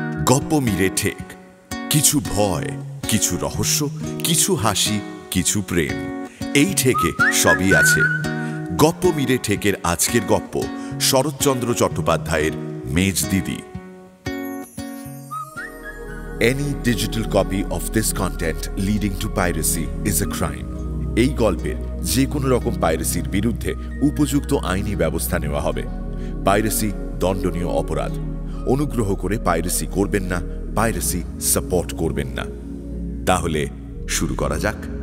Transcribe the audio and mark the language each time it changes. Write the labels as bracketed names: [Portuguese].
[Bangla] গপ্প মিরে ঠেক, কিছু ভয়, কিছু রহস্য, কিছু হাসি, কিছু প্রেম, এই ঠেকে সবই আছে। গপ্প মিরে ঠেকের আজকের গপ্প শরৎচন্দ্র চট্টোপাধ্যায়ের মেজ দিদি। [English] Any digital copy of this content leading to piracy is a crime. [Bangla] এই গল্পের যে কোনো রকম পাইরেসির বিরুদ্ধে উপযুক্ত আইনি ব্যবস্থা নেওয়া হবে। পাইরেসি দণ্ডনীয় অপরাধ। অনুগ্রহ করে পাইরেসি করবেন না, পাইরেসি সাপোর্ট করবেন না। তাহলে শুরু করা যাক।